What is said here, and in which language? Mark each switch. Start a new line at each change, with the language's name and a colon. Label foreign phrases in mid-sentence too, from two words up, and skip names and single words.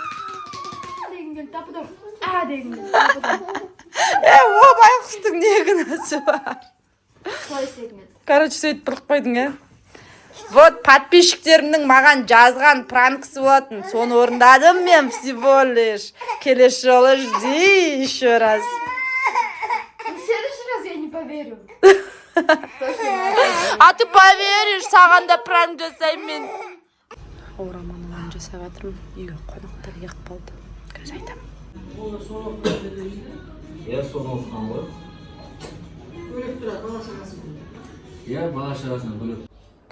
Kazakh: О, байқұстың не күнәсі бар? Короче, сөйтіп біліп қойдың, ә? Вот, подписчиктерімнің маған жазған пранксы болатын. Соны орындадым мен
Russian: всего лишь.
Kazakh: Келесі жолы
Russian: жди еще раз. В следующий раз я не поверю. А ты поверишь,
Kazakh: саған да пранк жасаймын мен. Ораманын жасап жатырмын. Үйге қонақтар еқіп болды. Қазір айтамын. Я соны оқыған ғой. Бөлек тұрады, бала шағасы. Иә, бала шағасынан бөлек.